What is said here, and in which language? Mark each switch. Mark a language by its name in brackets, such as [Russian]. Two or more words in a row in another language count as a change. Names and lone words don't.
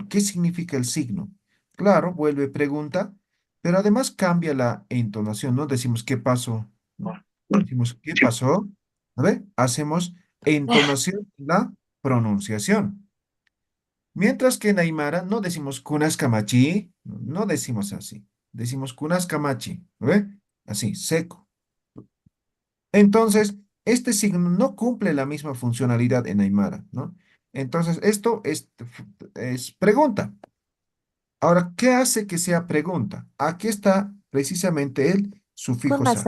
[Spanish] ¿Qué significa el signo? Claro, vuelve pregunta, pero además cambia la entonación, ¿no? Decimos, ¿qué pasó? ¿No? Decimos, ¿qué pasó? A ver, hacemos entonación en la pronunciación. Mientras que en Aymara no decimos [Aymara] kunas kamachi, [Spanish] no decimos así. Decimos [Aymara] kunas kamachi, [Spanish] ¿ve? Así, seco. Entonces, este signo no cumple la misma funcionalidad en Aymara, ¿no? Entonces, esto es pregunta. Ahora, ¿qué hace que sea pregunta? Aquí está precisamente el sufijo sa,